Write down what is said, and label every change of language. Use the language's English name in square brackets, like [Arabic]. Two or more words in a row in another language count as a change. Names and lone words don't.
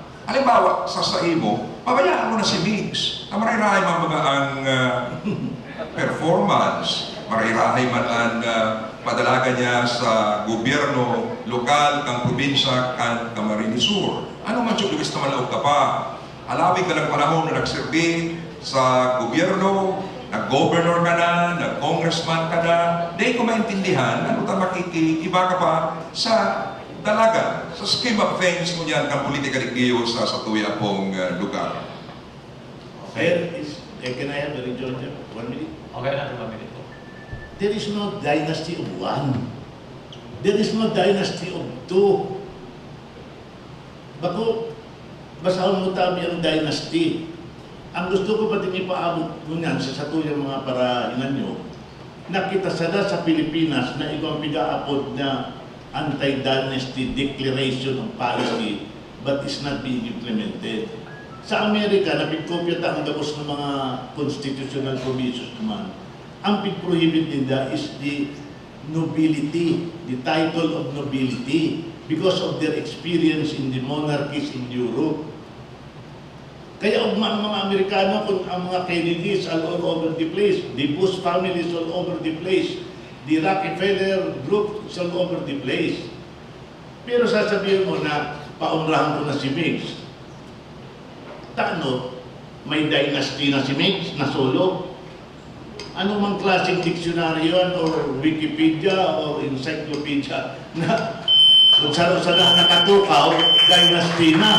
[Bikol] Halimbawa, sa mo, pabayaan mo na si Mix, na marirahay man mga ang performance, marirahay man ang padalaga niya sa gobyerno, lokal, kang probinsya, kang Camarines Sur. Ano man siya, Luis, na malaog ka pa? Alawig ka lang panahon na nagserbi sa gobyerno, nag-governor ka na, nag-congressman ka na, di ko maintindihan, ano ta makikiiba ka pa sa dalaga, sa [English] scheme of things [Bikol] mo yan, kang politika digdiyo sa tuya pong lugar. [English] Can I have the rejoinder? 1 minute? [Bikol] Okay na, 1 minute po. [English] There is no dynasty of one. There is no dynasty of two. [Bikol] Bako, basahon mo tabi ang dynasty. Ang gusto ko pa din ipaabot mo niyan sa satuyang mga parainan nyo, nakita sada sa Pilipinas na ikaw ang pigaapod na [English] anti-dynasty declaration of policy but is not being implemented. [Bikol] Sa Amerika, napigkopya ta ang gabos ng mga [English] constitutional provisions [Bikol] naman. Ang pig-prohibit nila [English] is the nobility, the title of nobility, because of their experience in the monarchies in Europe. [Bikol] Kaya ang mga Amerikano, kung ang mga Kennedys [English] all over the place, the Bush families all over the place, the Rockefeller group is all over the place. [Bikol] Pero sasabihin mo na, paunrahan ko na si Mix. Tano, may dynasty na si Mix, na solo. Ano mang klaseng dictionary yun, or Wikipedia, or encyclopedia, na kung saan nakatukaw, dynasty na.